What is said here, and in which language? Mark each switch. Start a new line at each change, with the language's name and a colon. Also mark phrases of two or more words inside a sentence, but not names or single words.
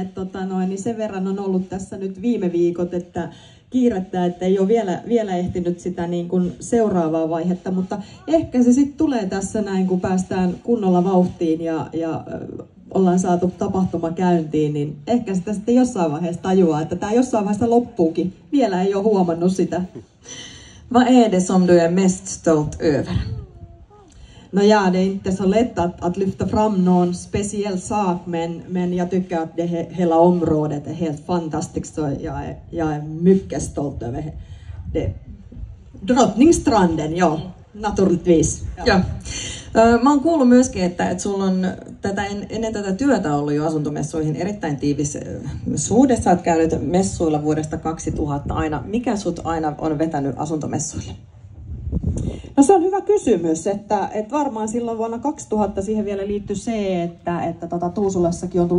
Finnish: Että niin sen verran on ollut tässä nyt viime viikot, että kiirettä, että ei ole vielä ehtinyt sitä niin kuin seuraavaa vaihetta. Mutta ehkä se sitten tulee tässä näin, kun päästään kunnolla vauhtiin ja ollaan saatu tapahtuma käyntiin, niin ehkä sitä sitten jossain vaiheessa tajuaa, että tämä jossain vaiheessa loppuukin. Vielä ei ole huomannut sitä.
Swedish: Vad är det som du är mest stolt över? No ja, det är inte så lätt att lyfta fram någon speciell sak, men jag tycker att hela området är helt fantastiskt, så jag är mycket stolt över det. Drottningstranden, ja, naturligtvis. Ja.
Finnish: Mä oon kuullut myöskin, että sulla on ennen tätä työtä ollut jo asuntomessuihin erittäin tiivis suhde. Sä oot käynyt messuilla vuodesta 2000 aina. Mikä sut aina on vetänyt asuntomessuille? No se on hyvä kysymys, että varmaan silloin vuonna 2000 siihen vielä liittyi se, että Tuusulassakin on